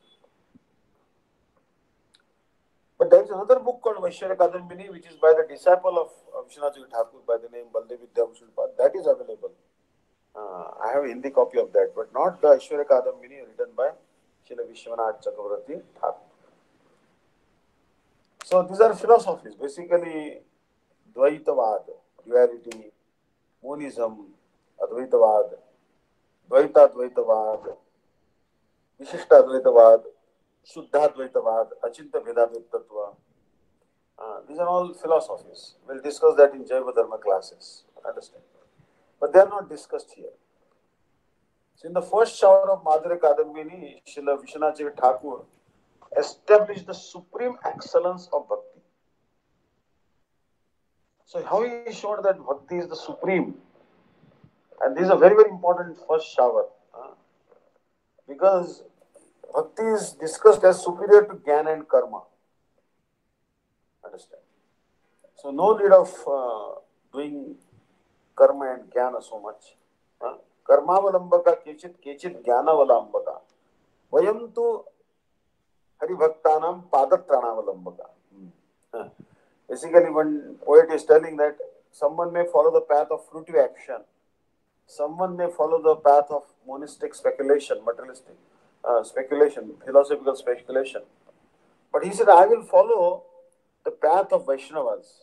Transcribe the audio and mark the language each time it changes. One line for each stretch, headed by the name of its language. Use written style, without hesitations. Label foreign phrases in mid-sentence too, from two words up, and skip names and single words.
English: But there is another book called Aishwarya Kadambini, which is by the disciple of Vishwanath Thakur by the name Baldev Vidyabhushan. That is available. I have a Hindi copy of that, but not the Aishwarya Kadambini written by Srila Vishwanath Chakravarti Thakur. So these are philosophies, basically Dvaitavad, duality, monism, Advaitavad, Dvaitadvaitavad, Vishishtadvaitavad, Shuddhadvaitavad, Achinta Bhedavitatva. These are all philosophies. We'll discuss that in Jaiva Dharma classes. Understand? But they are not discussed here. So in the first shower of Madhurya Kadambini, Srila Vishwanath Thakur established the supreme excellence of bhakti. So how he showed that bhakti is the supreme, and this is a very very important first shower, because bhakti is discussed as superior to jnana and karma. Understand? So no need of doing karma and jnana so much.
Sanskrit: कर्मावलम्बकाः केचित् केचित् ज्ञानावलम्बकाः. वयं तु हरिभक्तानां पदत्राणावलम्बकाः.
English: Basically, one poet is telling that someone may follow the path of fruitive action, someone may follow the path of monistic speculation, materialistic speculation, philosophical speculation. But he said, I will follow the path of Vaishnavas.